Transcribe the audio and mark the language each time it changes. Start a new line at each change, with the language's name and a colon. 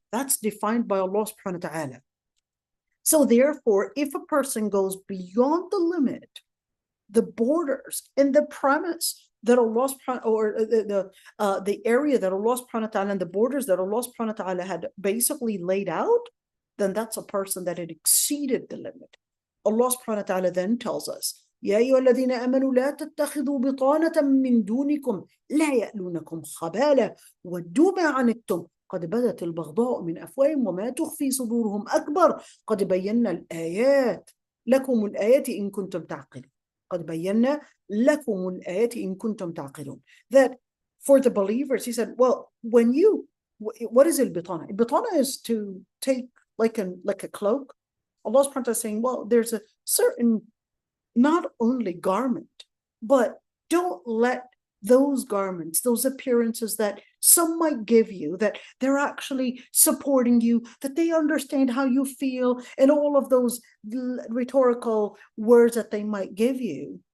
English: That's defined by Allah subhanahu wa ta'ala. So therefore, if a person goes beyond the limit, the borders and the premise that Allah subhanahu, or the area that Allah subhanahu wa ta'ala and the borders that Allah subhanahu wa ta'ala had basically laid out, then that's a person that had exceeded the limit. Allah subhanahu wa ta'ala then tells us,
Arabic: يا أيها الذين آمنوا لا تتخذوا بطانة من دونكم لا يألونكم خبالا ودوا ما عنتم قد بدت البغضاء من أفواههم وما تخفي صدورهم أكبر قد بينا الآيات لكم الآيات إن كنتم تعقلون قد بينا لكم الآيات إن كنتم تعقلون.
English: That for the believers, he said, well, when you, what is البطانة? البطانة is to take like a cloak. Allah subhanahu wa ta'ala is saying, well, there's a certain not only garment, but don't let those garments, those appearances that some might give you, that they're actually supporting you, that they understand how you feel, and all of those rhetorical words that they might give you.